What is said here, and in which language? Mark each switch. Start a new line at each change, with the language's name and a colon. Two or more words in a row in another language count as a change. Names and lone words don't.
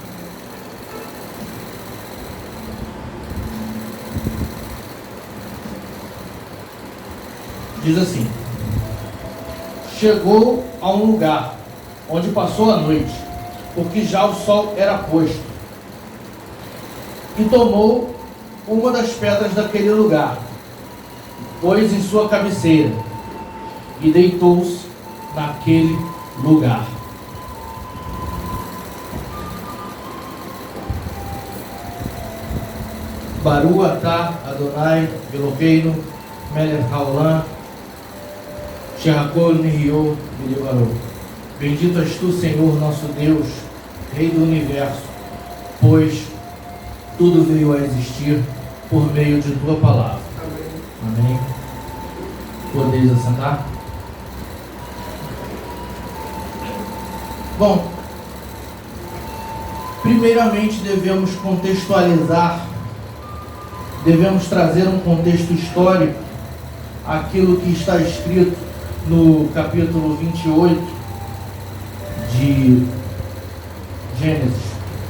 Portuguese: Diz assim: chegou a um lugar onde passou a noite, porque já o sol era posto, e tomou uma das pedras daquele lugar, pôs em sua cabeceira e deitou-se naquele lugar.
Hebrew: ברוך אתה אדוני אלוהינו מלך העולם שהכל נהיה בדברו.
Portuguese: Bendito és tu, Senhor, nosso Deus, Rei do Universo, pois tudo veio a existir por meio de tua palavra. Amém. Podeis assentar? Bom, primeiramente devemos contextualizar, devemos trazer um contexto histórico aquilo que está escrito no capítulo 28 de Gênesis.